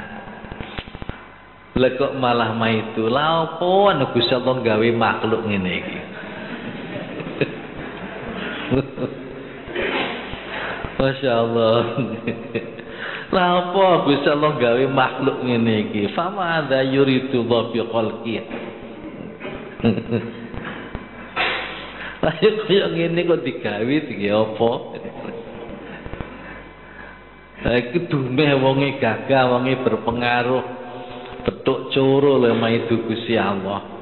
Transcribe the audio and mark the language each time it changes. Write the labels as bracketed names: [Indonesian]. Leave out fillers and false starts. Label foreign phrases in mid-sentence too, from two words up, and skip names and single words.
[Javanese] Lah kok malah maitu, lha opo ana Gusti Allah gawe makhluk ngene iki. [Arabic] Masya Allah. [Javanese] Lah apa Gusti Allah gawe makhluk ngene iki? [Arabic] Fama ada yuridu bi khalqi. [Javanese] Lah kaya ngene kok digawe iki apa? Iki dumeh wonge gagah, wonge berpengaruh. Betuk coro lho maidu Gusti Allah.